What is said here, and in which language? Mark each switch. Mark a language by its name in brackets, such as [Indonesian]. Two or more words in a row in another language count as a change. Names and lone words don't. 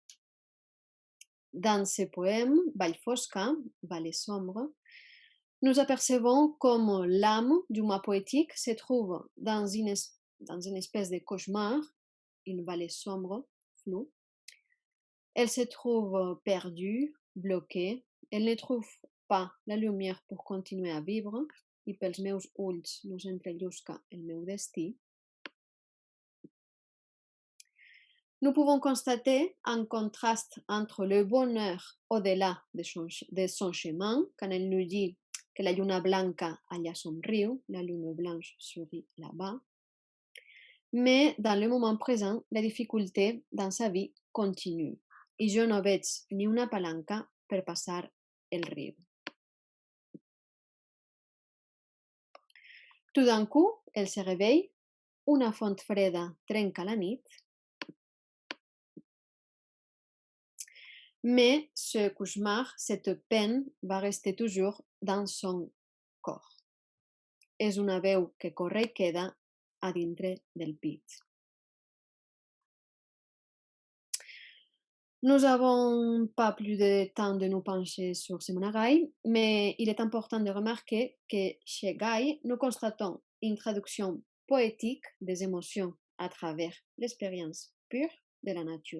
[French] Dans ce poème, Vall Fosca, Vallée sombre, nous apercevons comme l'âme du moi poétique se trouve dans une espèce de cauchemar, une vallée sombre, floue. Elle se trouve perdue, bloquée, elle ne trouve pas la lumière pour continuer à vivre, [Catalan] i pels meus ulls no s'entrellusca el meu destí. [French] Nous pouvons constater un contraste entre le bonheur au-delà de son chemin, quand elle nous dit que [Catalan] la lluna blanca allà somriu, [French] la lune blanche sourit là-bas. Mais dans le moment présent, la difficulté dans sa vie continue [Catalan] i jo no veig ni una palanca per passar el riu. [French] Tout d'un coup, elle se réveille, [Catalan] una font freda trenca la nit, [French] mais ce cauchemar, cette peine, va rester toujours dans son corps. [Catalan] És una veu que corre i queda a dintre del pit. [French] Nous n'avons pas plus de temps de nous pencher sur Simona Guy, mais il est important de remarquer que chez Guy, nous constatons une traduction poétique des émotions à travers l'expérience pure de la nature.